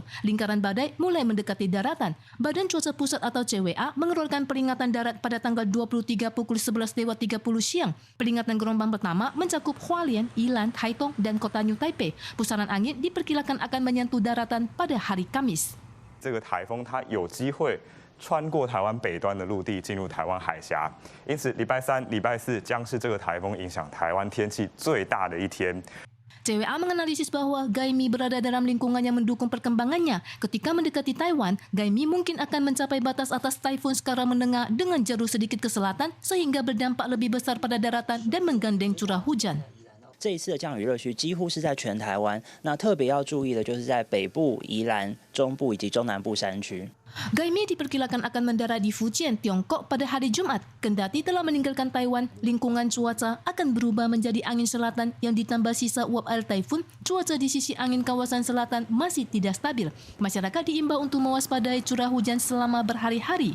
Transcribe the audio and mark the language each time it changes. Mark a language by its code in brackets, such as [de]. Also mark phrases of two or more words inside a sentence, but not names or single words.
[id] Lingkaran badai mulai mendekati daratan. Badan Cuaca Pusat atau CWA mengeluarkan peringatan darat pada tanggal 23 pukul 11.30 siang. Peringatan gelombang pertama mencakup Hualien, Yilan, Taitung, dan kota New Taipei. Pusaran angin diperkirakan akan menyentuh daratan pada hari Kamis. [zh] 这个台风它有机会穿过台湾北端的陆地进入台湾海峡，因此礼拜三、礼拜四将是这个台风影响台湾天气最大的一天。 [id] CWA menganalisis bahwa Gaimi berada dalam lingkungan yang mendukung perkembangannya. Ketika mendekati Taiwan, Gaimi mungkin akan mencapai batas atas taifun skala menengah dengan jalur sedikit ke selatan sehingga berdampak lebih besar pada daratan dan menggandeng curah hujan. [zh] 这一次的降雨热区几乎是在全台湾，那特别要注意的就是在北部、宜兰、中部以及中南部山区。 [id] Gaimi diperkirakan akan mendarat di Fujian, Tiongkok pada hari Jumat. Kendati telah meninggalkan Taiwan, lingkungan cuaca akan berubah menjadi angin selatan yang ditambah sisa uap air taifun. Cuaca di sisi angin kawasan selatan masih tidak stabil. Masyarakat diimbau untuk mewaspadai curah hujan selama berhari-hari.